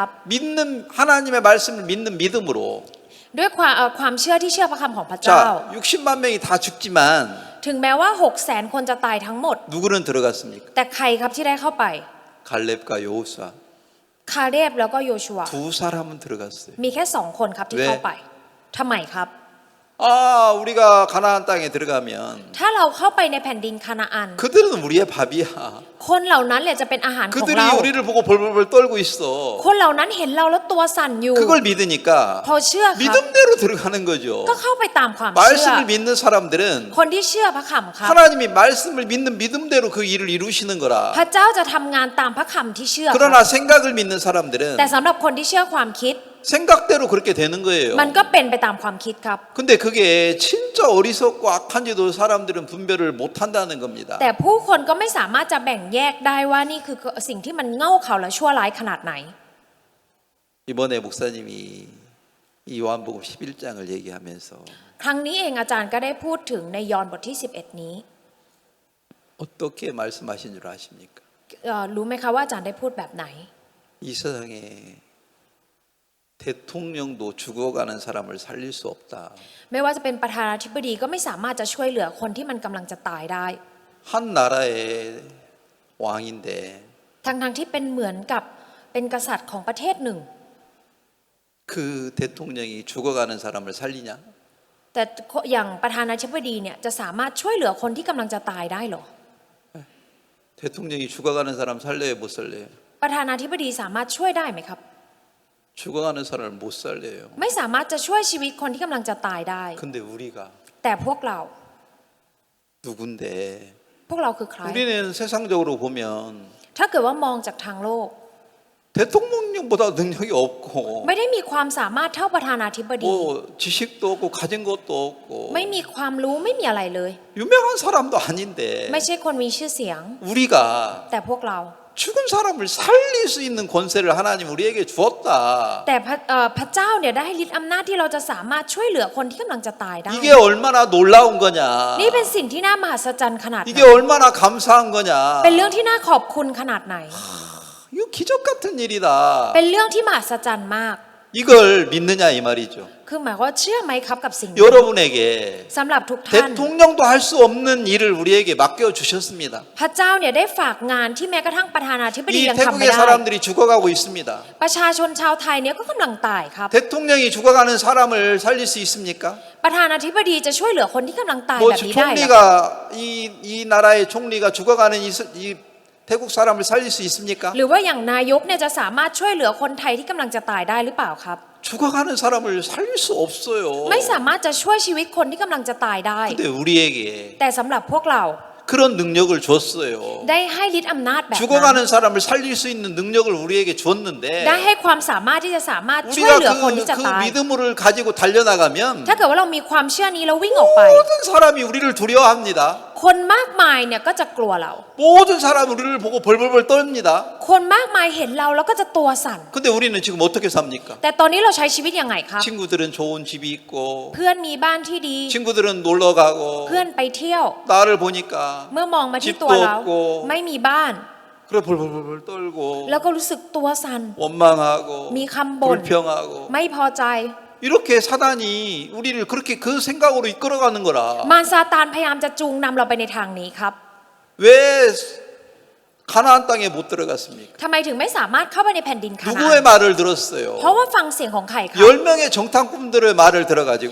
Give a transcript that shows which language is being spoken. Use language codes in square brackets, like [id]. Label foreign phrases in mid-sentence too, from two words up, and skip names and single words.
[ko] 믿는 하나님의 말씀을 믿는 믿음으로 [th] ด้วยความเชื่อที่เชื่อพระคำของพระเจ้า [ko] 자 60만 명이 다 죽지만 [th] ถึงแม้ว่า 600,000 คนจะตายทั้งหมด [ko] 누구는 들어갔습니까? [th] แต่ใครครับที่ได้เข้าไป [ko] 갈렙과 여호수아 [th] คาเรบแล้วก็โยชัว [ko] 두 사람은 들어갔어요. [th] มีแค่2 คนครับที่ เว้ เข้าไปทำไมครับ [ko] 우리가 가나안 땅에 들어가면 [th] ถ้าเราเข้าไปในแผ่นดินคานาอัน [ko] 그들은 우리의 밥이야. [th] คนเหล่านั้นแหละจะเป็นอาหารของ [ko] 그들이 [th] เรา [ko] 우리를 보고 벌벌벌 떨고 있어. [th] คนเหล่านั้นเห็นเราแล้วตัวสั่นอยู่ [ko] 그걸 믿으니까 [th] พอเชื่อครับ [ko] 믿음대로 들어가는 거죠. [th] ก็เข้าไปตามความเชื่อ [ko] 말씀을 믿는 사람들은 [th] คนที่เชื่อพระคำครับ [ko] 하나님이 말씀을 믿는 믿음대로 그 일을 이루시는 [th] พ [ko] 거라. [th] ระเจ้าจะทำงานตามพระคำที่เชื่อครับ [ko] 그러나 생각을 믿는 사람들은 [th] แต่สำหรับคนที่เชื่อความคิด [ko] 생각대로 그렇게 되는 거예요. [th] มันก็เป็นไปตามความคิดครับ [ko] 근데 그게 진짜 어리석고 악한지도 사람들은 분별을 못 한다는 겁니다. [th] แต่ผู้คนก็ไม่สามารถจะแบ่งแยกได้ว่านี่คือสิ่งที่มันเง่าเขลาและชั่วร้ายขนาดไหน [ko] 이번에 목사님이 이 요한복음 11장을 얘기하면서 [th] ครั้งนี้เองอาจารย์ก็ได้พูดถึงในยอห์นบทที่ 11 นี้ [ko] 어떻게 말씀하신 줄 아십니까? [th] รู้ไหมคะว่าอาจารย์ได้พูดแบบไหน [ko] 이 세상에 대통령도 죽어가는 사람을 살릴 수 없다. [th] ไม่ว่าจะเป็นประธานาธิบดีก็ไม่สามารถจะช่วยเหลือคนที่มันกำลังจะตายได้ [ko] 한 나라의 왕인데 [th] ทั้งที่เป็นเหมือนกับเป็นกษัตริย์ของประเทศหนึ่ง [ko] 그 대통령이 죽어가는 사람을 살리냐? [th] แต่อย่างประธานาธิบดีเนี่ยจะสามารถช่วยเหลือคนที่กำลังจะตายได้เหรอ [ko] 대통령이 죽어가는 사람 살려요, 못 살려요? [th] ประธานาธิบดีสามารถช่วยได้ไหมครับ [ko] 죽어가는 사람을 못 살려요. [th] ไม่สามารถจะช่วยชีวิตคนที่กำลังจะตายได้ [ko] 근데 우리가 [th] แต่พวกเรา [ko] 누군데? [th] พวกเราคือใคร [ko] 우리는 세상적으로 보면 [th] ถ้าเกิดว่ามองจากทางโลก [ko] 대통령보다 능력이 없고 [th] ไม่ได้มีความสามารถเท่าประธานาธิบดี [ko] 뭐 지식도 없고 가진 것도 없고 [th] ไม่มีความรู้ไม่มีอะไรเลย [ko] 유명한 사람도 아닌데 [th] ไม่ใช่คนมีชื่อเสียง [ko] 우리가 [th] แต่พวกเรา [ko] 죽은 사람을 살릴 수 있는 권세를 하나님 우리에게 주었다. [th] แต่พระเจ้าเนี่ยได้ให้ฤทธิ์อำนาจที่เราจะสามารถช่วยเหลือคนที่กำลังจะตายได้ [ko] 이게 얼마나 놀라운 거냐? [th] นี่เป็นสิ่งที่น่ามหัศจรรย์ขนาดไหน [ko] 이게 얼마나 감사한 거냐? [th] เป็นเรื่องที่น่าขอบคุณขนาดไหน [ko] 이거 기적 같은 일이다. [th] เป็นเรื่องที่มหัศจรรย์มาก [ko] 이걸 믿느냐 이 말이죠. [th] คือหมายว่าเชื่อไหมครับกับสิ่งนี้ [ko] 여러분에게 [th] สำหรับทุกท่าน [ko] 대통령도 할 수 없는 일을 우리에게 맡겨 주셨습니다. [th] พระเจ้าเนี่ยได้ฝากงานที่แม้กระทั่งประธานาธิบดี [ko] 이 [th] ยังทำไม่ [ko] 태국의 [th] ได้ [ko] 사람들이 죽어가고 있습니다. [th] ประชาชนชาวไทยเนี่ยก็กำลังตายครับ [ko] 대통령이 죽어가는 사람을 살릴 수 있습니까? [th] ประธานาธิบดีจะช่วยเหลือคนที่กำลังตาย [ko] 뭐 [th] แบบนี้ได้เหรอ [ko] 총리가 이 나라의 총리가 죽어가는 이 태국 사람을 살릴 수 있습니까? [th] หรือว่าอย่างนายกเนี่ยจะสามารถช่วยเหลือคนไทยที่กำลังจะตายได้หรือเปล่าครับ [ko] 죽어가는 사람을 살릴 수 없어요. [th] ไม่สามารถจะช่วยชีวิตคนที่กำลังจะตายได้ [ko] 근데 우리에게 [th] แต่สำหรับพวกเรา [ko] 그런 능력을 줬어요. [th] ได้ให้ฤทธิ์อำนาจแบบนั้น [ko] 죽어가는 사람을 살릴 수 있는 능력을 우리에게 줬는데 [th] ได้ให้ความสามารถที่จะสามารถช่วยเหลือ [ko] 우리가 [th] คนที่จะ [ko] 그 [th] ตาย [ko] 믿음을 가지고 달려나가면 [th] ถ้าเกิดว่าเรามีความเชื่อนี้แล้ววิ่งออกไป [ko] 모든 사람이 우리를 두려워합니다. [th] คนมากมายเนี่ยก็จะกลัวเรา [ko] 모든 사람이 우리를 보고 벌벌벌 떱니다. [th] คนมากมายเห็นเราแล้วก็จะตัวสั่น [ko] 근데 우리는 지금 어떻게 삽니까? [th] แต่ตอนนี้เราใช้ชีวิตยังไงครับ [ko] 친구들은 좋은 집이 있고 [th] เพื่อนมีบ้านที่ดี [ko] 친구들은 놀러 가고 [th] เพื่อนไปเที่ยว [ko] 나를 보니까 [th] เมื่อมองมาที่ตัวเรา [ko] 집도 없고 [th] ไม่มีบ้าน [ko] 그래 벌벌벌 떨고 [th] แล้วก็รู้สึกตัวสั่น [ko] 원망하고 [th] มีคำบ่น [ko] 불평하고 [th] ไม่พอใจ [ko] 이렇게 사단이 우리를 그렇게 그 생각으로 이끌어가는 거라. [th] มารซาตานพยายามจะจูงนำเราไปในทางนี้ครับ [ko] 왜 가나안 땅에 못 들어갔습니까? [th] ทำไมถึงไม่สามารถเข้าไปในแผ่นดินคานาอั [ko] 누구의 [th] น [ko] 말을 들었어요? [th] เพราะว่าฟังเสียงของใครครับ [ko] 10명의 정탐꾼들의 말을 들어가지고